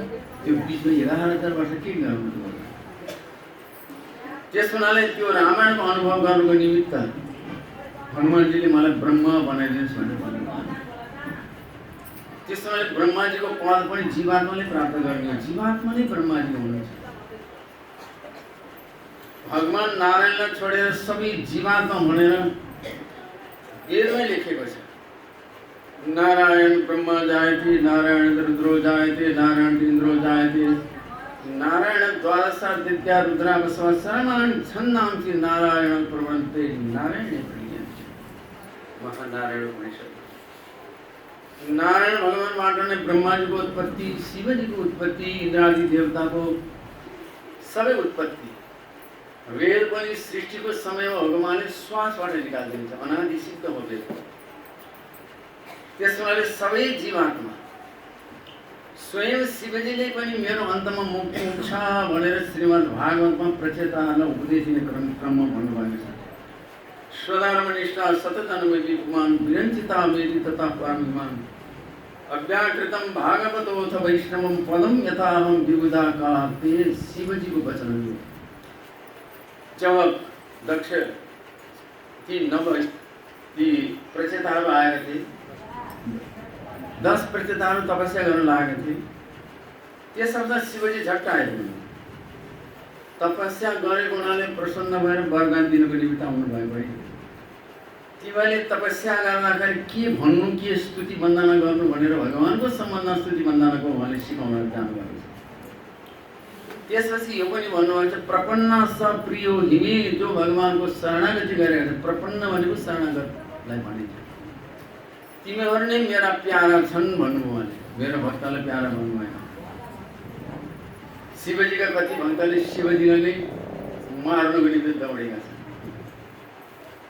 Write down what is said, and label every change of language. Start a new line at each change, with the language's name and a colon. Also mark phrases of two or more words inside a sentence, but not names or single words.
Nepali: त्यो बिचमा 11,000 वर्ष के गर्नु? त्यस हुनाले त्यो रामायणको अनुभव गर्नुको निमित्त हनुमानजीले मलाई ब्रह्म बनाइदिनुहोस् भनेर भन्नुभयो। त्यस हुनाले ब्रह्माजीको पद पनि जीवात्माले प्राप्त गर्ने हो। जीवात्मा नै ब्रह्माजी हुनुहुन्छ। भगवान नारायणलाई छोडेर सबै जीवात्मा भनेर वेदमै लेखेको छ।
Sanskrit: नारायण ब्रह्मा जायते, नारायण रुद्रो जायते, नारायण इन्द्रो जायते, नारायण द्वादशादित्या रुद्रा बसव सर्वाणि छन्दांसि नारायण प्रवन्ते नारायणे प्रियन्ते।
Nepali: महानारायण उपनिषद। नारायण भगवानबाट नै ब्रह्माजीको उत्पत्ति, शिवजीको उत्पत्ति, इन्द्रादि देवताको सबै उत्पत्ति। वेद पनि सृष्टिको समयमा भगवानले श्वासबाट निकालिदिन्छ, अनादि सिद्ध हो वेद। त्यसमाले सबै जीवात्मा, स्वयं शिवजीले पनि मेरो अन्तमा मुक्ति हुन्छ भनेर श्रीमद् भागवतमा प्रचेताहरूलाई उपदेश दिने क्रममा भन्नुभएको छ।
Sanskrit: स्वधर्मनिष्ठा सततनुमेति पुमान् विरञ्चिता मेति तथा परमिमान् अव्याकृतं भागवतोऽथ वैष्णवं पदं यथाहं विबुधा काले।
Nepali: शिवजीको वचन हो। जब दक्ष ती प्रचेताहरू आएका थिए, 10 प्रचेताहरू तपस्या गर्न लागेका थिए। त्यसर्थ शिवजी झट्ट आइपुग्नु। तपस्या गरेको हुनाले प्रसन्न भएर वरदान दिनको निमित्त आउनुभएको है। तिमीले तपस्या गर्दाखेरि के भन्नु, के स्तुति वन्दना गर्नु भनेर भगवानको सम्बन्धमा स्तुति वन्दनाको उहाँले सिकाउन जानुभएको छ। त्यसपछि यो पनि भन्नुभएको छ
Sanskrit: प्रपन्न स प्रियो हिमे,
Nepali: जो भगवानको शरणागति गरेर, प्रपन्न भनेको शरणागतलाई भनिन्छ। तिमीहरू नै मेरा प्यारा छन् भन्नुभयो उहाँले, मेरो भक्तलाई प्यारा भन्नुभएन। शिवजीका कति भक्तले शिवजीलाई नै मार्नको निम्ति दौडेका छन्।